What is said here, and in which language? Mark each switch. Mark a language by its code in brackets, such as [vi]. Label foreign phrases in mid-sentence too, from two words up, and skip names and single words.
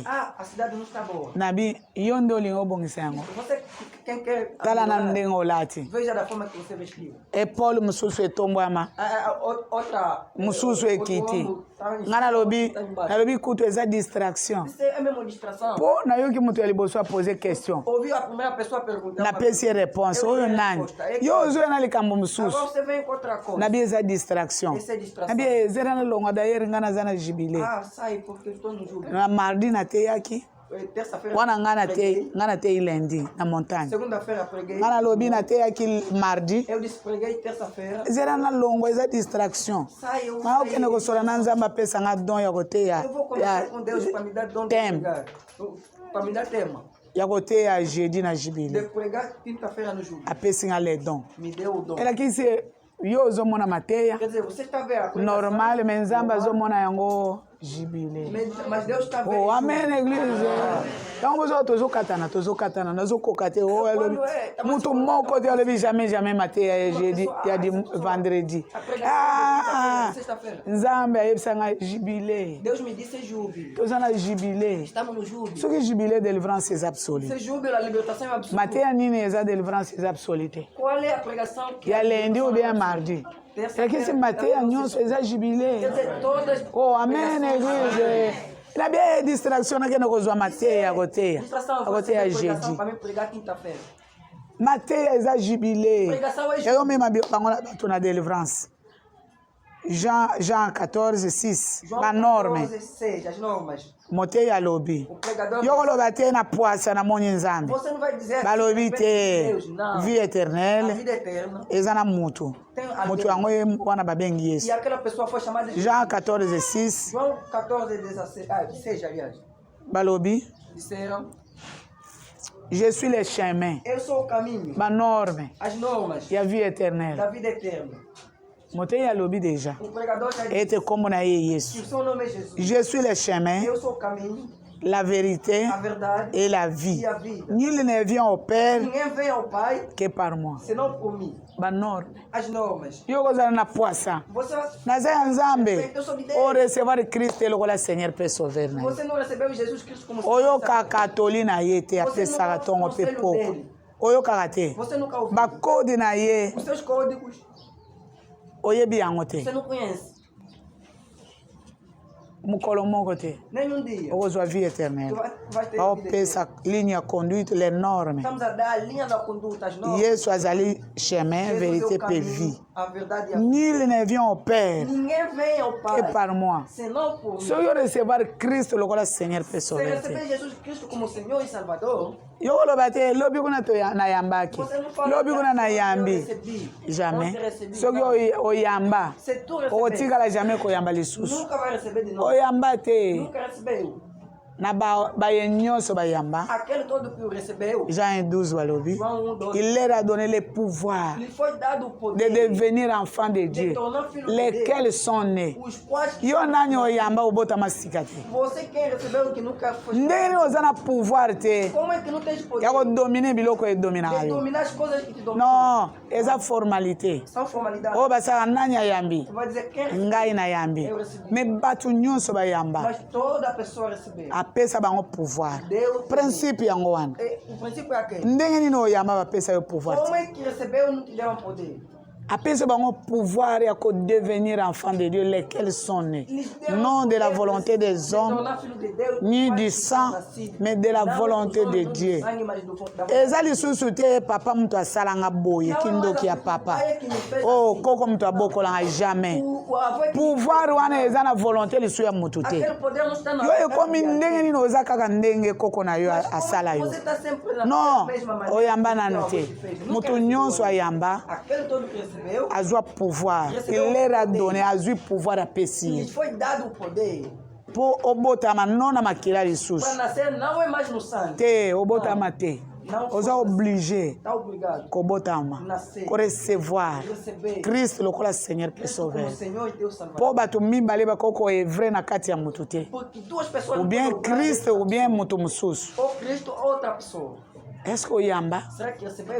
[pt] A cidade não está boa. [ln] nabi yo nde olingi obongisa yango [pt] Você, quem quer [ln] tala na [pt] ajudar, [ln] ndenge olati [pt] veja da forma que você vestiu. [ln] epole mosusu etombwama [pt] Outra. [ln] mosusu ekiti nga nalobi kutu eza distraction [pt] Isso é mesmo distração. [ln] mpo nayoki moto ya liboso apose question [pt] Ouviu a primeira pessoa perguntar. [ln] napesi ye réponse oyo nani yo ozoya na likambo [pt] Agora [ln] mosusu [pt] você vem com outra coisa. [ln] nabi eza distraction [pt] Essa é distração. [ln] nabi ezera na longa dayere nga naza na jibile [pt] Ah, sai porque eu estou no jogo. [ln] na mardi nateyaki [pt] Terça-feira. [ln] wana nga [pt] preguei. [ln] natei lendi na montagne [pt] Segunda-feira preguei. [ln] nga nalobi nateyaki mardi [pt] Eu disse preguei terça-feira. [ln] ezera na longo eza distraction [pt] Sai, eu [ln] nga okende kosola na nzambe apesa nga don ya koteya [pt] Eu vou conversar com Deus para me dar dom de Tema. pregar. Para me dar tema. [ln] ya koteya jeudi na [pt] De [ln] jibile [pt] pregar quinta-feira no jogo. [ln] apesi nga le don [pt] Me deu o dom. [ln] elakisi yo ozomona mateya [pt] Quer dizer, você está vendo a pregação, [ln] normal me nzambe azomona yango jibile [pt] mas Deus está vendo. [ln] oh amen église ntango bozoka tozokatana nazokoka te o alobi mutu moko te alobi jamais mateya ya jeudi ya vendredi [pt] Sexta-feira. [ln] nzambe ayebisa nga jibile [pt] Deus me disse júbilo. [ln] toza na jibile [pt] Estamos no júbilo. [ln] soki jibile délivrance eza absolue [pt] Esse júbilo, a libertação é absoluta. [ln] mateya nini eza délivrance eza absolue te [pt] Qual é a pregação que [ln] ya lendi [fr] ou bien [ln] mardi elakisi mateya nyonso eza jibile [pt] Quer dizer, todas. [ln] oh amen église na bia ye distraction nakende kozwa mateya ya koteya [pt] Distração, [ln] ya [pt] você [ln] koteya [pt] tem pregação [ln] jeudi [pt] para me pregar quinta-feira. [ln] mateya eza jibile [pt] Pregação é [ln] ezomema bango na bato na délivrance Jean 14 6 banorme [pt] 14:6, as normas. [ln] moteya alobi [pt] O pregador. [ln] yo koloba te na pwasa namoni nzambe [pt] Você não vai dizer [ln] balobi te [pt] Deus, não. [fr] vie [pt] A [fr] éternelle [pt] vida eterna. [ln] eza na mutu [pt] Tem [ln] mutu [pt] alguém. [ln] yango ye wana babengi [pt] E [ln] yesu [pt] aquela pessoa foi chamada de [ln] Jean 14 6 [pt] João 14:16. 16, aliás. [ln] balobi [pt] Disseram: [fr] Je suis le chemin, [pt] Eu sou o caminho, [fr] ma norme, [pt] as normas [fr] il y a vie [pt] da [fr] éternelle. [pt] vida eterna. [ln] Moté ya lobi déjà. [pt] O pregador já disse [fr] Et comme na [pt] que [ln] Yesu. [pt] o seu nome é Jesus. [fr] Je suis le chemin, [pt] Eu sou o caminho, [fr] la vérité [pt] a verdade [fr] et la vie. [pt] e a vida. [fr] Nul ne vient au Père [pt] Ninguém vem ao Pai [fr] que par moi. [pt] senão por mim. [ln] Ba norme. [pt] As normas. [ln] Yo kozala na poisson. [pt] Você, [ln] Naza ya Nzambe. [pt] eu sou de O Deus. [fr] recevoir Christ [ln] lokola Seigneur pe sauver na ye. [pt] Você não recebeu Jesus Cristo como [ln] Oyo [pt] Salvador. [ln] kaka toli na ye te apesaka tongo pe poko. Oyo kaka te. [pt] Você nunca ouviu. [ln] Bakode na ye [pt] Os seus códigos [ln] oyebi yango te. [pt] você não conhece. [ln] Mukolo moko te. [pt] Nenhum dia. [ln] Okozwa vie [pt] Tu [fr] éternelle. [pt] vai ter vida eterna. [ln] Baopesa ligne ya conduite [fr] les normes. [pt] Estamos a dar a linha da conduta, as normas. [ln] Yesu azali chemin, [pt] Jesus é [fr] vérité [pt] o [ln] pe [pt] caminho, [fr] vie. [pt] a verdade e a vida. [fr] Nul ne vient au Père [pt] Ninguém vem ao [fr] que [pt] Pai [fr] par moi. [pt] senão por mim. [ln] So yo [fr] recevoir Christ [ln] lokola Seigneur pe [pt] Se [ln] sauver te. [pt] receber Jesus Cristo como Senhor e Salvador, [ln] Yo koloba te lobi kuna to na yambaki. [pt] você não fala [ln] Lobi kuna na [pt] eu [ln] yambi. [pt] recebi. [fr] Jamais. [pt] Onde recebi, [ln] Soki [pt] não. [ln] oyamba [pt] Se tu receber, [ln] okotikala jamais koyamba lisusu. [pt] nunca vai receber de novo. [ln] Oyamba te [pt] Nunca recebeu. [ln] na baye nyonso bayamba. [pt] Aquele todo que o recebeu, [ln] Jean 12 balobi. [pt] João 1:12, [fr] Il leur a donné le pouvoir [pt] lhe foi dado o [fr] de [pt] poder [fr] devenir enfants de Dieu, [pt] tornar filho de [fr] lesquels sont nés. [pt] os quais [ln] Yo nani oyamba obotama sika te. [pt] você quem recebeu que nunca foi. [ln] Ndenge oza na pouvoir te [pt] Como é que não tens poder [ln] ya kodomine biloko edominaka [pt] de [ln] yo. [pt] dominar as coisas que te dominam? [fr] Non, eza formalité. [pt] São formalidades. [ln] Oyo basaka nani ayambi [pt] Você vai dizer quem recebeu, [ln] ngai nayambi me bato nyonso bayamba [pt] mas toda pessoa recebeu. [ln] apesa bango pouvoir [pt] Deus [ln] principe yango wana [pt] o princípio é aquele. [ln] ndenge nini oyamba bapesa yo pouvoir [pt] Como [ln] te [pt] é que recebeu não te deram poder? [ln] apesa bango pouvoir ya kodevenir [fr] enfant de Dieu lesquels sont nés non de la volonté des hommes ni du sang mais de la volonté de Dieu. [ln] Eza lisusu te papa mutu asalanga boye kindoki ya papa oh koko mutu abokolanga jamais pouvoir wana eza na volonté lisu ya mutu te yo ekomi ndenge nini oza kaka ndenge koko na yo asala yo non oyamba nano te mutu nyonso ayamba azwa pouvoir [fr] il leur a donné [ln] azwi pouvoir apesi [pt] Lhes foi dado o poder [ln] mpo obotama no na makila lisusu [pt] para nascer, não é mais no sangue. [ln] te obotama te oza obligé [pt] Está obrigado [ln] kobotama [pt] nascer, [ln] korecevoir [pt] receber [ln] Christ lokola Seigneur pe [pt] como [ln] sauver [pt] Senhor e Deus Salvador. [ln] mpo bato mibale bakoki koevre na kati ya mutu te [pt] Porque duas pessoas [fr] ou [pt] não [fr] bien [pt] podem ouvir [ln] Christ [fr] ou bien [ln] mutu mosusu [pt] ou Cristo ou outra pessoa. [fr] est ce que oyamba [pt] Será que recebeu?